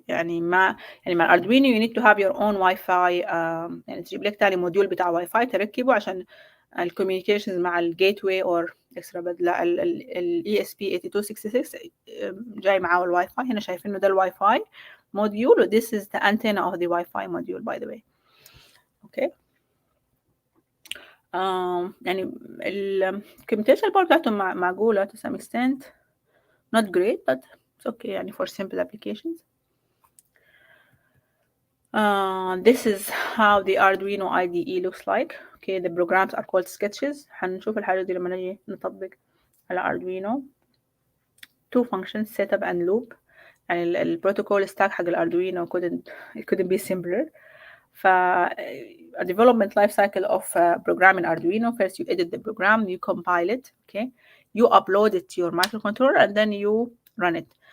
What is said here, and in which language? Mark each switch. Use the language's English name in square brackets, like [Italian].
[English] يعني مع Arduino you need to have your own Wi-Fi. [Arabic] يعني تجيب لك تاني موديول بتاع Wi-Fi تركبه عشان الكوميونيكيشنز مع الجيتواي or اكسترا بدلة ال ESP8266 جاي معاه الواي فاي. هنا شايفين انه ده الواي فاي موديول و [English] this is the antenna of the Wi-Fi module by the way. okay يعني [Arabic] الكمبيوتيشن باور بتاعتهم معقولة [English] to some extent, not great but it's okay يعني for simple applications. This is how the Arduino IDE looks like. okay the programs are called sketches. [Arabic] هنشوف الحاجة دي لما نجي نطبق على Arduino. [English] two functions setup and loop. يعني البروتوكول stack [Arabic] حق الأردوينو [English] it couldn't be simpler. a development life cycle of programming Arduino. First you edit the program, you compile it, okay, you upload it to your microcontroller and then you run it.